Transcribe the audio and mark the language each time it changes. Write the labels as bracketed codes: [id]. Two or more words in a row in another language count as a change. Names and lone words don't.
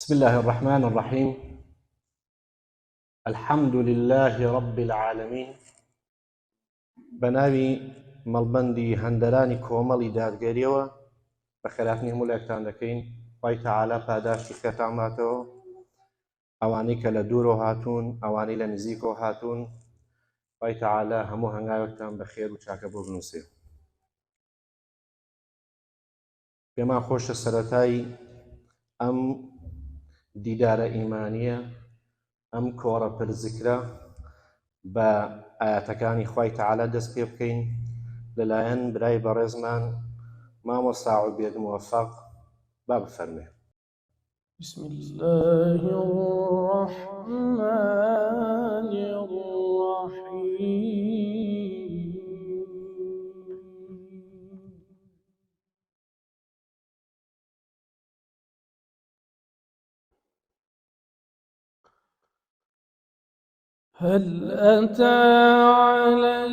[ar] بسم الله الرحمن الرحيم. الحمد لله رب العالمين. [ckb] بناوي مەڵبەندی هەندەرانی کۆمەڵی دادگەریەوە بە خێراتنی هەموو لایەکتان دەکەین. خوای تەعالا پاداشتی خێرتان باتەوە، ئەوانەی کە لە دوورەوە هاتوون، ئەوانەی لە نزیکەوە هاتوون، خوای تەعالا هەموو هەنگاوێکتان بە خێر و چاکە بۆ بنووسێ. پێمان خۆشە سەرەتای ئەم دیدارە ئیمانیە، ئەم کۆڕە پرزیکرە بە ئاەتەکانی خوای تەعالا دەست پێ بکەین لەلایەن برای بەڕێزمان مامۆستا عوبێد موفەق. با بفەرمێ. [ar] بسم الله الرحمن الرحيم. هل أتى على